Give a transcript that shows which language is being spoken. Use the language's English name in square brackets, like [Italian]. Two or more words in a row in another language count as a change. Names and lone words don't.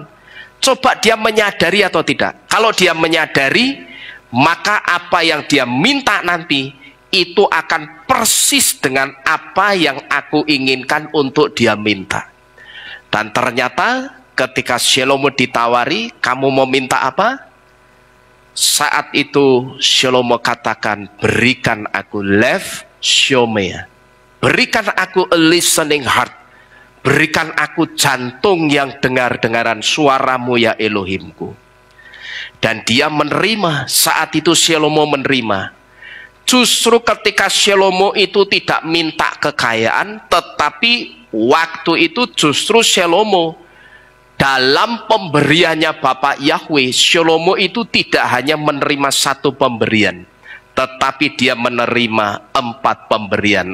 [Indonesian] Coba dia menyadari atau tidak? Kalau dia menyadari, maka apa yang dia minta nanti itu akan persis dengan apa yang aku inginkan untuk dia minta. Dan ternyata ketika Salomo ditawari, kamu mau minta apa? Saat itu Salomo katakan, berikan aku [Hebrew] לב שומע, [Indonesian] berikan aku [English] a listening heart, [Indonesian] berikan aku jantung yang dengar-dengaran suaramu ya Elohimku. Dan dia menerima. Saat itu Salomo menerima. Justru ketika Salomo itu tidak minta kekayaan, tetapi waktu itu justru Salomo dalam pemberiannya Bapak Yahweh, Salomo itu tidak hanya menerima satu pemberian, tetapi dia menerima 4 pemberian.